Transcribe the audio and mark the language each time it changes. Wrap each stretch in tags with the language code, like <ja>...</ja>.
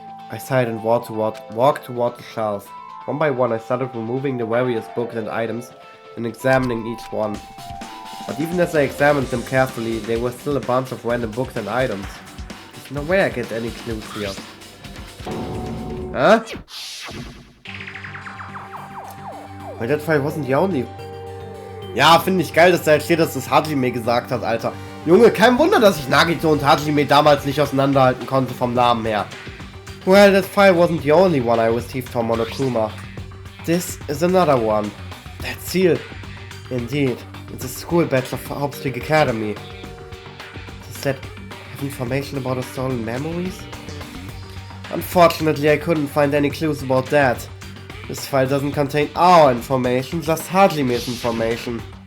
<en>I sighed and walked toward the shelf. One by one I started removing the various books and items and examining each one. But even as I examined them carefully, there were still a bunch of random books and items. There's no way I get any clues here. Huh? Weil that file wasn't the only...</en> <de>Ja, finde ich geil, dass da jetzt steht, dass das Hajime gesagt hat, Alter. Junge, kein Wunder, dass ich Nagito und Hajime damals nicht auseinanderhalten konnte vom Namen her.</de> <en>Well, that file wasn't the only one I received from Monokuma. This is another one. That seal. Indeed, it's a school badge of Habt Academy. Does that have information about the stolen memories? Unfortunately, I couldn't find any clues about that. This file doesn't contain our information, just Hajime's information.</en>